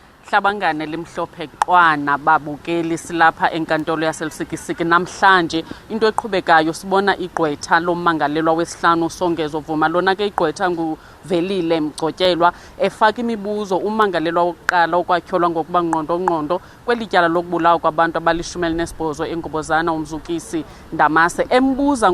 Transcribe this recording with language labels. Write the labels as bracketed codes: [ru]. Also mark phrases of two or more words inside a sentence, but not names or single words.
[xh] Hlabangane limhlophe qwana babukeli silapha enkantolo yaseLusikisiki namhlanje into eqhubekayo sibona igqwetha lommangalelwa wesihlanu Songezo Vuma lona ke igqwetha nguVelile Mgcotyelwa efaka imibuzo ummangalelwa wokuqala okwakhyolwa ngokuba ngqondo kwelityala lokubulawa kwabantu abali-18 eNgobozana uMzukisi Ndamase embuza